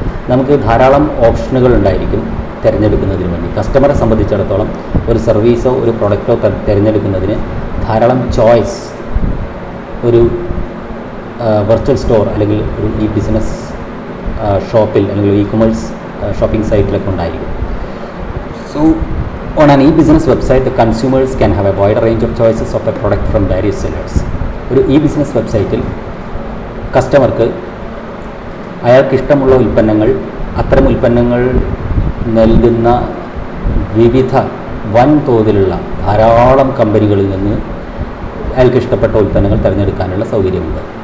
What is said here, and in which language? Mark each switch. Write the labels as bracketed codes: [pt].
[ml] നമുക്ക് ധാരാളം ഓപ്ഷനുകൾ ഉണ്ടായിരിക്കും തിരഞ്ഞെടുക്കുന്നതിന് വേണ്ടി. കസ്റ്റമറെ സംബന്ധിച്ചിടത്തോളം ഒരു സർവീസോ ഒരു പ്രൊഡക്റ്റോ തിരഞ്ഞെടുക്കുന്നതിന് ധാരാളം ചോയ്സ് ഒരു വെർച്വൽ സ്റ്റോർ അല്ലെങ്കിൽ ഒരു ഈ ബിസിനസ് ഷോപ്പിൽ അല്ലെങ്കിൽ ഇ കൊമേഴ്സ് ഷോപ്പിംഗ് സൈറ്റിലൊക്കെ ഉണ്ടായിരിക്കും. [en] So on an e-business website, the consumers can have a wide range of choices of a product from various sellers. [ml] ഒരു ഇ ബിസിനസ് വെബ്സൈറ്റിൽ കസ്റ്റമർക്ക് അയാൾക്ക് ഇഷ്ടമുള്ള ഉൽപ്പന്നങ്ങൾ, അത്തരം ഉൽപ്പന്നങ്ങൾ നൽകുന്ന വിവിധ വൻതോതിലുള്ള ധാരാളം കമ്പനികളിൽ നിന്ന് അയാൾക്ക് ഇഷ്ടപ്പെട്ട ഉൽപ്പന്നങ്ങൾ തിരഞ്ഞെടുക്കാനുള്ള സൗകര്യമുണ്ട്.